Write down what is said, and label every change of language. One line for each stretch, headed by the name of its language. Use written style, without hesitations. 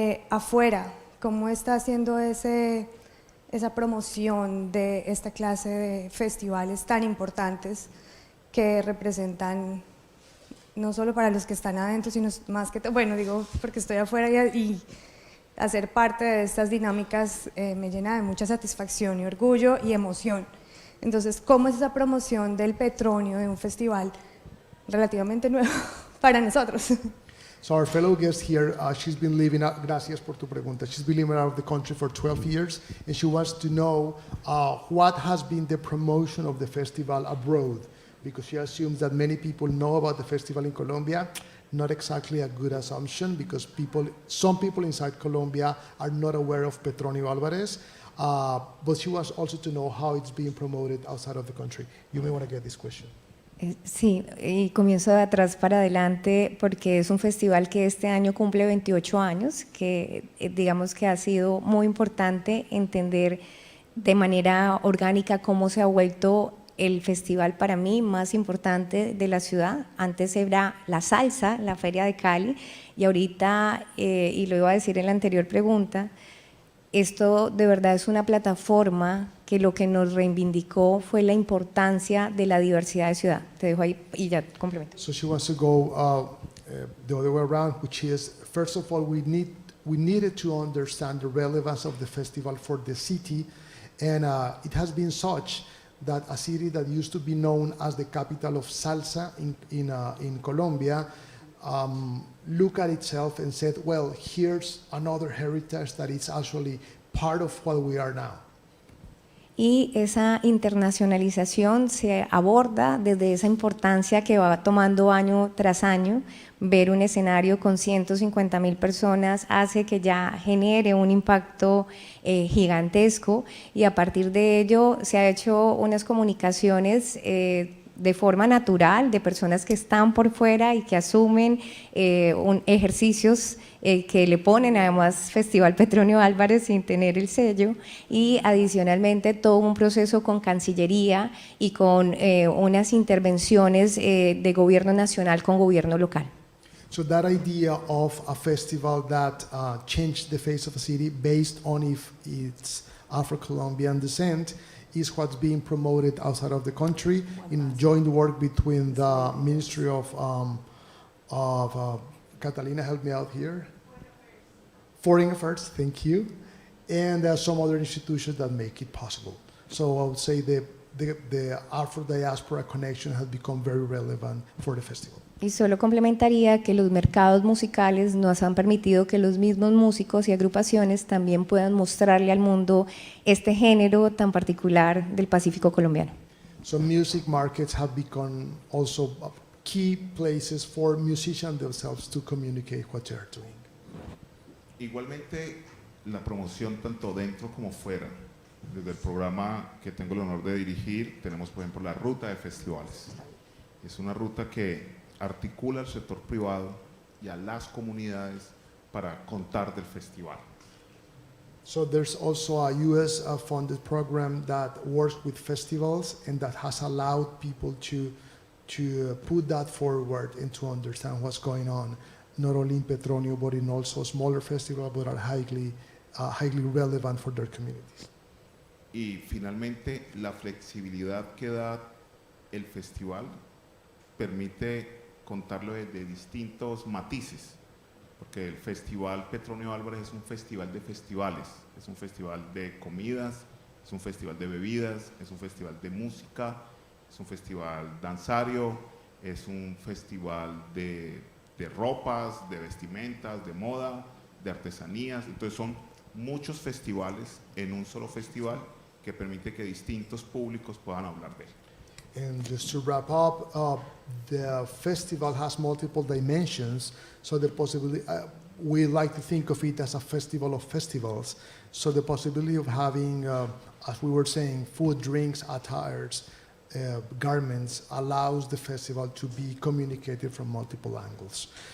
Spanish: Afuera, ¿cómo está haciendo esa promoción de esta clase de festivales tan importantes que representan no solo para los que están adentro, sino más que todo, bueno, digo porque estoy afuera y hacer parte de estas dinámicas me llena de mucha satisfacción y orgullo y emoción. Entonces, ¿cómo es esa promoción del petróleo de un festival relativamente nuevo para nosotros?
English: So our fellow guest here, she's been living out,
Spanish: gracias por tu pregunta,
English: she's been living out of the country for 12 years and she wants to know what has been the promotion of the festival abroad, because she assumes that many people know about the festival in Colombia. Not exactly a good assumption because some people inside Colombia are not aware of Petronio Alvarez. But she wants also to know how it's being promoted outside of the country. You may want to get this question.
Spanish: Sí, y comienzo de atrás para adelante porque es un festival que este año cumple 28 años, que digamos que ha sido muy importante entender de manera orgánica cómo se ha vuelto el festival para mí más importante de la ciudad. Antes era la salsa, la Feria de Cali, y ahorita, y lo iba a decir en la anterior pregunta, esto de verdad es una plataforma que lo que nos reivindicó fue la importancia de la diversidad de ciudad. Te dejo ahí y ya complemento.
English: So she wants to go the other way around, which is, first of all, we needed to understand the relevance of the festival for the city, and it has been such that a city that used to be known as the capital of salsa in Colombia looked at itself and said, well, here's another heritage that is actually part of what we are now.
Spanish: Y esa internacionalización se aborda desde esa importancia que va tomando año tras año. Ver un escenario con 150.000 personas hace que ya genere un impacto gigantesco, y a partir de ello se ha hecho unas comunicaciones de forma natural de personas que están por fuera y que asumen ejercicios que le ponen además Festival Petronio Álvarez sin tener el sello, y adicionalmente todo un proceso con Cancillería y con unas intervenciones de gobierno nacional con gobierno local.
English: So that idea of a festival that changed the face of a city based on if it's Afro-Colombian descent is what's being promoted outside of the country in joint work between the Ministry of Catalina, help me out here. Foreign Affairs, thank you, and some other institutions that make it possible. So I would say the Afro-diaspora connection has become very relevant for the festival.
Spanish: Y solo complementaría que los mercados musicales nos han permitido que los mismos músicos y agrupaciones también puedan mostrarle al mundo este género tan particular del Pacífico colombiano.
English: So music markets have become also key places for musicians themselves to communicate what they're doing.
Spanish: Igualmente, la promoción tanto dentro como fuera. Desde el programa que tengo el honor de dirigir, tenemos por ejemplo la ruta de festivales. Es una ruta que articula al sector privado y a las comunidades para contar del festival.
English: So there's also a US funded program that works with festivals and that has allowed people to put that forward and to understand what's going on, not only in Petronio, but in also smaller festivals that are highly relevant for their communities.
Spanish: Y finalmente, la flexibilidad que da el festival permite contarlo de distintos matices, porque el Festival Petronio Álvarez es un festival de festivales, es un festival de comidas, es un festival de bebidas, es un festival de música, es un festival danzario, es un festival de ropas, de vestimentas, de moda, de artesanías. Entonces son muchos festivales en un solo festival que permite que distintos públicos puedan hablar de él.
English: And just to wrap up, the festival has multiple dimensions, so the possibility, we like to think of it as a festival of festivals, so the possibility of having, as we were saying, food, drinks, attires, garments, allows the festival to be communicated from multiple angles.